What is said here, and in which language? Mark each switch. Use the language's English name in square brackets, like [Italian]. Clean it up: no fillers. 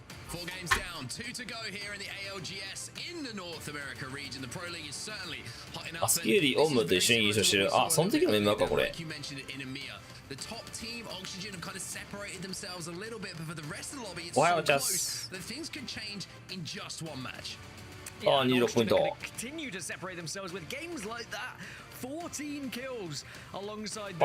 [English] Four games down, 2 to go here in the ALGS in the North America region. The Pro League is certainly hotting up. [Japanese] アスキューリー、オムと一緒に優勝してる。あ、その時のメンバーか、これ。 [English] You mentioned it in EMEA. The top team, Oxygen, have kind of separated themselves a little bit, but for the rest of the lobby, it's so close that things could change in just one match. [Japanese] あ、26ポイント。 [English] Continue to separate themselves with games like that. 14 kills alongside the